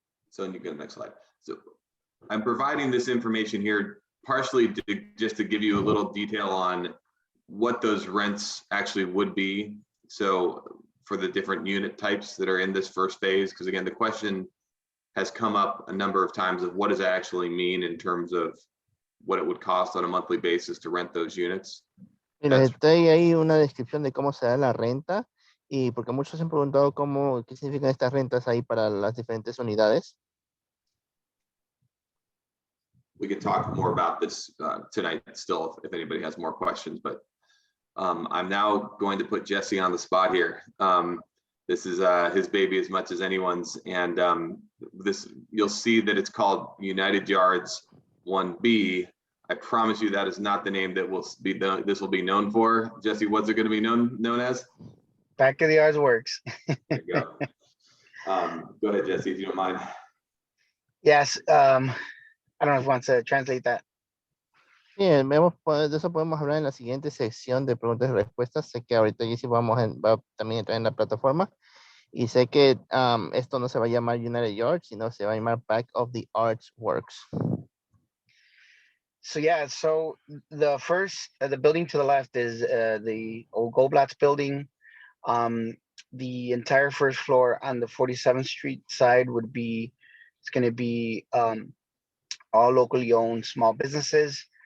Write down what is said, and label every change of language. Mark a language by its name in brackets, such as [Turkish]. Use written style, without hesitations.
[English] So you go to the next slide. So I'm providing this information here partially just to give you a little detail on what those rents actually would be. So for the different unit types that are in this first phase, because again, the question has come up a number of times of what does that actually mean in terms of what it would cost on a monthly basis to rent those units. [Spanish] Y les doy ahí una descripción de cómo se da la renta, y porque muchos se han preguntado qué significan estas rentas ahí para las diferentes unidades. [English] We could talk more about this tonight still if anybody has more questions, but I'm now going to put Jesse on the spot here. This is his baby as much as anyone's, and you'll see that it's called United Yards 1B. I promise you that is not the name that this will be known for. Jesse, what's it going to be known as? Back of the Yards Works. There you go. Go ahead, Jesse, if you don't mind. Yes. I don't know if you want to translate that. [Spanish] Bien, de eso podemos hablar en la siguiente sección de preguntas y respuestas. Sé que ahorita Jesse va también a entrar en la plataforma, y sé que esto no se va a llamar United Yards, sino se va a llamar Back of the Arts Works. [English] So yeah, so the building to the left is the old Goblatz Building. The entire first floor on the 47th Street side it's going to be all locally owned small businesses.